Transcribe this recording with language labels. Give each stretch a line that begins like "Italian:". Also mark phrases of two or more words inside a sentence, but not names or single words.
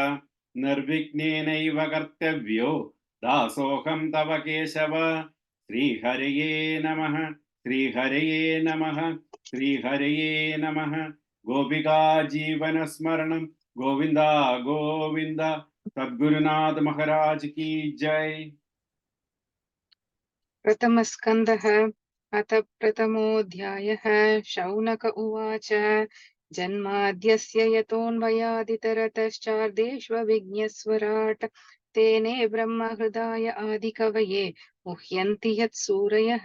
Sanskrit: നിർവിഘ്നേനൈവ കർത്തവ്യോ ദാസോഹം തവ കേശവ. ശ്രീഹരയേ നമഃ ശ്രീഹരയേ നമഃ ശ്രീഹരയേ നമഃ. ഗോപികാ ജീവനസ്മരണം ഗോവിന്ദ ഗോവിന്ദ.
Hindi: सद्गुरुनाथ महाराज की जय.
Sanskrit: प्रथमस्कन्धः अथ प्रथमोऽध्यायः। शौनक उवाच जन्माद्यस्य यतोऽन्वयादितरतश्चार्देष्वभिज्ञस्वराट् तेने ब्रह्महृदाय आदिकवये मुह्यन्ति यत्सूरयः।